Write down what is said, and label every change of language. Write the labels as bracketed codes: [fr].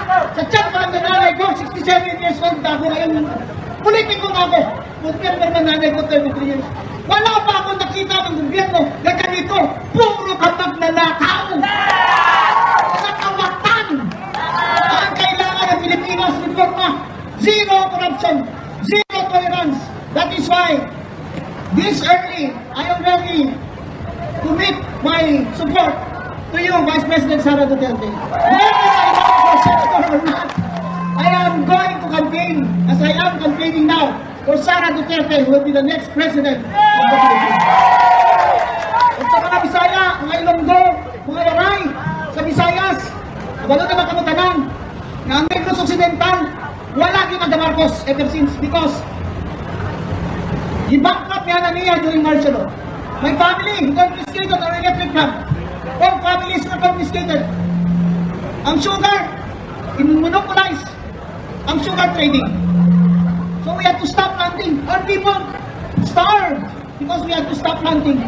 [tl] Sa tiyan pa ang nanay ko, 67 years old na ako ngayon. Politiko na ako. Gobyerno ng nanay ko, 33 years. Wala pa ako nakita ng gobyerno na ganito. Puro kapag nanakaw. Sa kawatan. Ang kailangan ng Pilipinas, reforma. [en] Zero corruption. Zero tolerance. That is why, this early, I already commit my support to you, Vice President Sara Duterte. Whether I run for senator or not, I am going to campaign, as I am campaigning now, for Sara Duterte, who will be the next president of the Philippines. [tl] At sa mga Bisaya, mga Ilonggo, mga Waray, sa Visayas, wala na makamutanan, na ang Negros Occidental, wala din ang Marcos ever since because i-bankrupt niya during martial law. [en] My family confiscated our electric plant. All families were confiscated. [tl] Ang sugar, monopolize ang sugar trading. [en] So we had to stop planting. Our people starved because we had to stop planting.